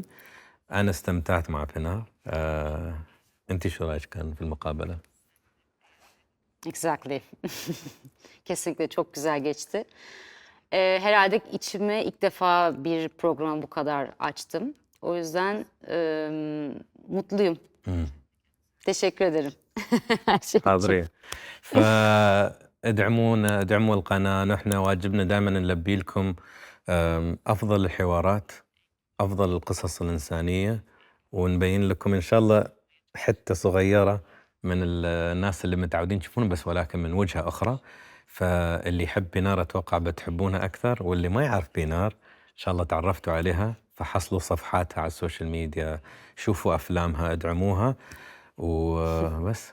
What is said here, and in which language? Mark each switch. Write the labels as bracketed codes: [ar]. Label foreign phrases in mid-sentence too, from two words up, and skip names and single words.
[ar] انا استمتعت مع بينار. انت شو رايك كان في المقابله؟ [en] Exactly. [tr] Kesinlikle çok güzel geçti. Herhalde içime ilk defa bir programa bu kadar açtım. O yüzden mutluyum. Teşekkür ederim. Her şey için. [ar] حاضرين. فادعمونا، ادعموا القناة، نحن واجبنا دائما نلبي لكم أفضل الحوارات، أفضل القصص الإنسانية، ونبين لكم إن شاء الله حتة صغيرة من الناس اللي متعودين تشوفون بس ولكن من وجهة أخرى. فاللي يحب بينار أتوقع بتحبونها أكثر، واللي ما يعرف بينار إن شاء الله تعرفتوا عليها، فحصلوا صفحاتها على [en] social media, [ar] شوفوا أفلامها، ادعموها وبس.